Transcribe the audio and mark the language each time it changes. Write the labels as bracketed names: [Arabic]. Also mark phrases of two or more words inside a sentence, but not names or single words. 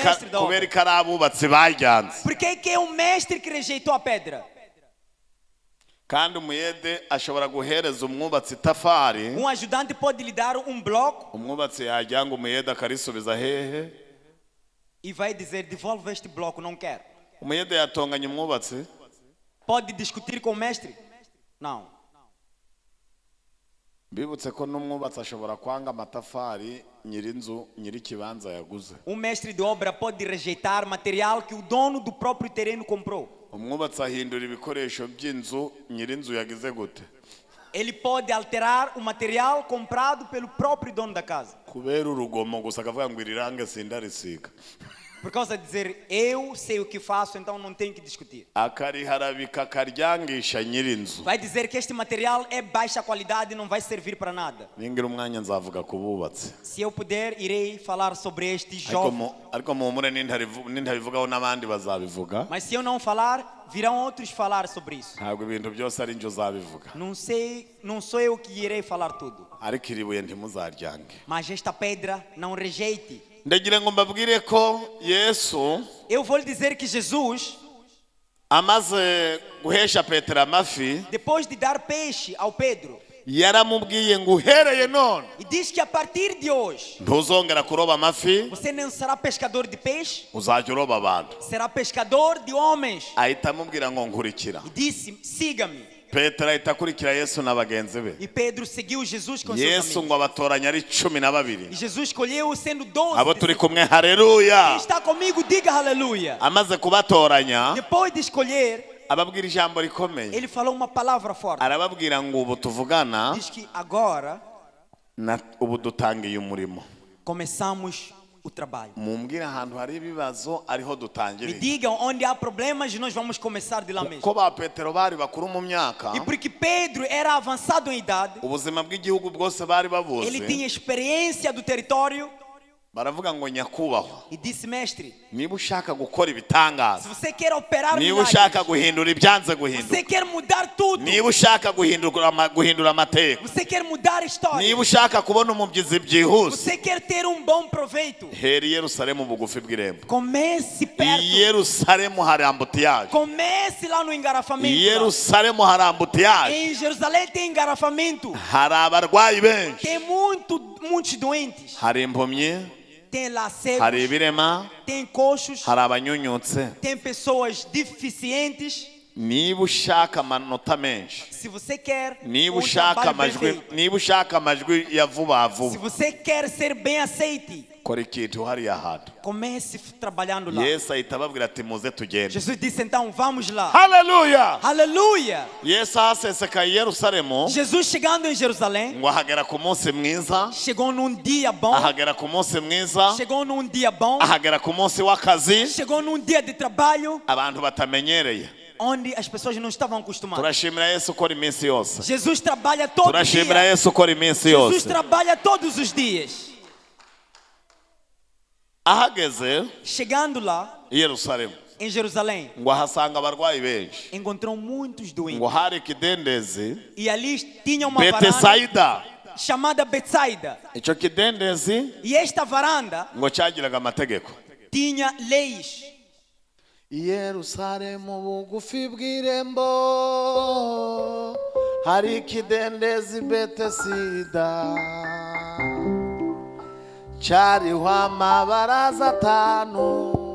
[Portuguese] mestre da obra. [Kinyarwanda] ko ari abubatsi bajyanze. [Portuguese] Por que é o mestre que rejeitou a pedra? [Kinyarwanda] Kandi umuyede ashobora guhereza umwubatsi itafari, [Portuguese] Um ajudante pode lhe dar um bloco [Kinyarwanda] umwubatsi yajyanga umuyede akarisubiza hehe. [Portuguese] e vai dizer, devolve este bloco, não quero. [Kinyarwanda] Umuyede yatonganya umwubatsi, [Portuguese] Pode discutir com o mestre? Não. [Kinyarwanda] bibutse ko n'umwubatsi ashobora kwanga amatafari nyirinzu nyiri ikibanza yaguze. [Portuguese] Um mestre de obra pode rejeitar material que o dono do próprio terreno comprou. [Kinyarwanda] Umwubatsi ahindura ibikoresho by'inzu nyirinzu yagize gute, [Portuguese] Ele pode alterar o material comprado pelo próprio dono da casa. [Kinyarwanda] kubera urugomo gusa akavuga ngo iri range sindarisiga, [Portuguese] Por causa de dizer, eu sei o que faço, então não tenho que discutir. [Kinyarwanda] akariharabika akaryangisha nyirinzu. [Portuguese] Vai dizer que este material é baixa qualidade e não vai servir para nada. [Kinyarwanda] Ningira umwanya nzavuga ku bubatsi, [Portuguese] Se eu puder, irei falar sobre estes jovens. [Kinyarwanda] ariko muhumure nintabivugaho n'abandi bazabivuga. [Portuguese] Mas se eu não falar, virão outros falar sobre isso. [Kinyarwanda] Ntabwo ibintu byose ari njye uzabivuga, [Portuguese] Não sei, não sou eu que irei falar tudo. [Kinyarwanda] ariko iri buye ntimuzaryange. [Portuguese] Mas esta pedra não rejeite. [Kinyarwanda] Ndagira ngo mbabwire ko Yesu [Portuguese] Eu vou lhe dizer que Jesus, [Kinyarwanda] amaze guhesha Petero amafi, [Portuguese] depois de dar peixe ao Pedro, [Kinyarwanda] yaramubwiye ngo uhereye none [Portuguese] e diz que a partir de hoje, [Kinyarwanda] ntuzongera kuroba amafi, [Portuguese] você não será pescador de peixe, [Kinyarwanda] uzajya uroba abantu. [Portuguese] será pescador de homens. [Kinyarwanda] Ahita amubwira ngo nkurikira. [Portuguese] E disse, siga-me. [Kinyarwanda] Petero ahita akurikira Yesu na bagenzi be. [Portuguese] E Pedro seguiu Jesus com seus [Kinyarwanda] Yesu [Portuguese] amigos. [Kinyarwanda] ngo abatoranya ari 12. [Portuguese] E Jesus escolheu sendo 12. [Kinyarwanda] Abo turi kumwe, haleluya. [Portuguese] Quem está comigo, diga aleluia. [Kinyarwanda] Amaze kubatoranya, [Portuguese] Depois de escolher, [Kinyarwanda] ababwira ijambo rikomeye. [Portuguese] ele falou uma palavra forte. [Kinyarwanda] Arababwira ngo ubu tuvugana, [Portuguese] Diz que agora [Kinyarwanda] ubu dutangiye umurimo. [Portuguese] começamos o trabalho. [Kinyarwanda] Mumbwire ahantu hari ibibazo ariho [Portuguese] Me [Kinyarwanda] dutangiriye. [Portuguese] digam onde há problemas e nós vamos começar de lá mesmo. [Kinyarwanda] Ko ba Petero bari bakuru mu myaka, [Portuguese] E porque Pedro era avançado em idade, [Kinyarwanda] ubuzima bw'igihugu bwose bari babuze, [Portuguese] ele tinha experiência do território [Kinyarwanda] baravuga ngo nyakubahwa, [Portuguese] e disse, mestre, [Kinyarwanda] niba ushaka gukora [Portuguese] se [Kinyarwanda] ibitangaza, [Portuguese] você quer operar [Kinyarwanda] niba [Portuguese] milagres, [Kinyarwanda] ushaka guhindura ibyanze guhinduka, [Portuguese] você quer mudar tudo, [Kinyarwanda] niba ushaka guhindura amateka, [Portuguese] você quer mudar a história, [Kinyarwanda] niba ushaka kubona umubyizi byihuse, [Portuguese] você quer ter um bom proveito, [Kinyarwanda] hera i Yerusalemu bugufi bw'irembo. [Portuguese] comece [Kinyarwanda] I [Portuguese] perto, [Kinyarwanda] Yerusalemu hari ambutiyaje, [Portuguese] comece lá no [Kinyarwanda] i [Portuguese] engarrafamento. Lá. [Kinyarwanda] Yerusalemu hari ambutiyaje, [Portuguese] Em Jerusalém tem engarrafamento, [Kinyarwanda] hari abarwayi benshi, [Portuguese] tem muitos doentes, [Kinyarwanda] hari impumyi, [Portuguese] tem lá [Kinyarwanda] hari [Portuguese] cegos, [Kinyarwanda] ibirema, [Portuguese] tem coxos, [Kinyarwanda] hari abanyunyutse. [Portuguese] tem pessoas deficientes. [Kinyarwanda] niba ushaka amanota menshi, [Portuguese] Se você quer [Kinyarwanda] niba [Portuguese] um [Kinyarwanda] ushaka [Portuguese] trabalho bem [Kinyarwanda] amajwi, [Portuguese] feito, [Kinyarwanda] niba ushaka amajwi ya vuba [Portuguese] se [Kinyarwanda] vuba, [Portuguese] você quer ser bem aceite, [Kinyarwanda] kora ikintu hariya hantu. [Portuguese] comece trabalhando lá. [Kinyarwanda] Yesu ahita ababwira ati muze tugende. [Portuguese] Jesus disse então, vamos lá. [Kinyarwanda] Haleluya! [Portuguese] Aleluia! [Kinyarwanda] Yesu ahasesekaye i Yerusalemu, [Portuguese] Jesus chegando em Jerusalém, [Kinyarwanda] ngo ahagera ku munsi mwiza, [Portuguese] chegou num dia bom, [Kinyarwanda] ahagera ku munsi mwiza, [Portuguese] chegou num dia bom, [Kinyarwanda] ahagera ku munsi w'akazi, [Portuguese] chegou num dia de trabalho, [Kinyarwanda] abantu batamenyereye. [Portuguese] onde as pessoas não estavam acostumadas. [Kinyarwanda] Turashimira Yesu ukora iminsi yose. [Portuguese] Jesus trabalha todo [Kinyarwanda] Turashimira [Portuguese] dia. [Kinyarwanda] Yesu ukora iminsi [Portuguese] Jesus [Kinyarwanda] yose. [Portuguese] trabalha todos os dias. [Kinyarwanda] Ahageze [Portuguese] Chegando lá, [Kinyarwanda] i Yerusalemu, [Portuguese] em Jerusalém, [Kinyarwanda] ngo ahasanga abarwayi benshi, [Portuguese] encontrou muitos doentes. [Kinyarwanda] ngo hari ikidendezi [Portuguese] E ali tinha uma varanda [Kinyarwanda] Betesayida. [Portuguese] chamada Betsaida. [Kinyarwanda] Icyo kidendezi [Portuguese] E esta varanda [Kinyarwanda] ngo cyagiraga amategeko. [Portuguese] tinha leis. [Kinyarwanda] I Yerusalemu bugufi bw'irembo hari ikidendezi Betesida, cyariho amabaraza 5.